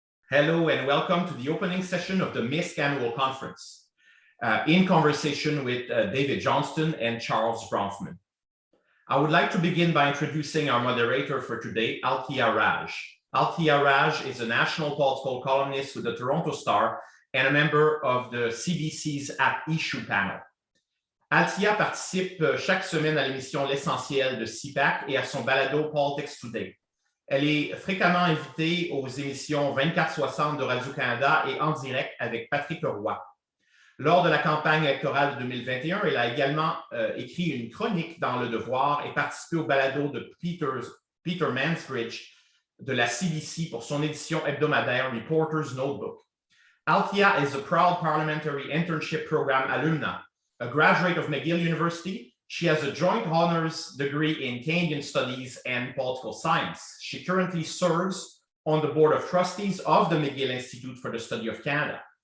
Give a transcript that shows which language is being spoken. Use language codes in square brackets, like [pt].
[en] Hello and welcome to the opening session of the MISC annual conference, in conversation with David Johnston and Charles Broffman. I would like to begin by introducing our moderator for today, Althea Raj. Althea Raj is a national political columnist with the Toronto Star and a member of the CBC's At Issue panel. [fr] Althea participe chaque semaine à l'émission L'Essentiel de CIPAC et à son balado Politics Today. Elle est fréquemment invitée aux émissions 24-60 de Radio-Canada et En direct avec Patrick Roy. Lors de la campagne électorale de 2021, elle a également écrit une chronique dans Le Devoir et participé au balado de Peter Mansbridge de la CBC pour son édition hebdomadaire Reporter's Notebook. [en] Althea is a proud parliamentary internship program alumna, a graduate of McGill University. She has a joint honors degree in Canadian Studies and Political Science. She currently serves on the board of trustees of the McGill Institute for the Study of Canada.